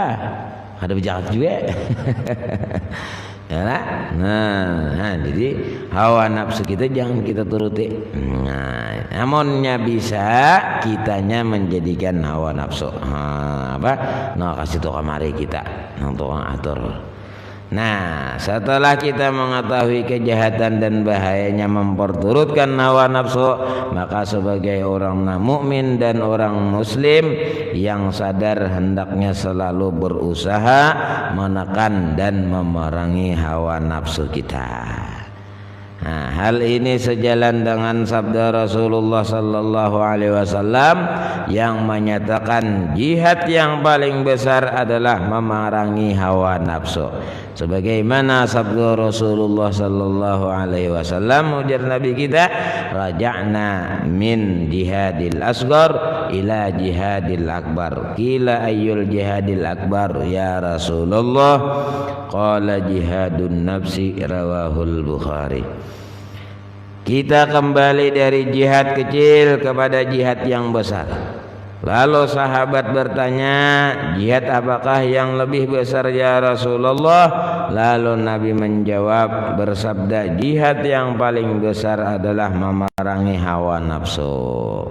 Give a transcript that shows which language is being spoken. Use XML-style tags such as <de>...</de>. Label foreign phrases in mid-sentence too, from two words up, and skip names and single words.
<id>Ada berjakat juga. Ya lah. Nah, jadi hawa nafsu kita jangan kita turuti. Nah, namunnya bisa kitanya menjadikan hawa nafsu. Kasih tu kamari kita, tukang atur. Nah, setelah kita mengetahui kejahatan dan bahayanya memperturutkan hawa nafsu, maka sebagai orang mukmin dan orang muslim yang sadar hendaknya selalu berusaha menekan dan memerangi hawa nafsu kita. Nah, hal ini sejalan dengan sabda Rasulullah</id> <ar>صلى الله عليه وسلم</ar> <id>yang menyatakan jihad yang paling besar adalah memerangi hawa nafsu. Sebagaimana sabda Rasulullah</id> <ar>صلى الله عليه وسلم,</ar> <id>ujar Nabi kita,</id> <ar>رجعنا من الجهاد الأصغر إلى الجهاد الأكبر. قيل أي الجهاد الأكبر يا رسول الله? قال جهاد النفس رواه البخاري.</ar> <id>Kita kembali dari jihad kecil kepada jihad yang besar. Lalu sahabat bertanya, jihad apakah yang lebih besar</id> <ar>يا رسول الله?</ar> <id>Lalu Nabi menjawab bersabda, jihad yang paling besar adalah memerangi hawa nafsu.</id>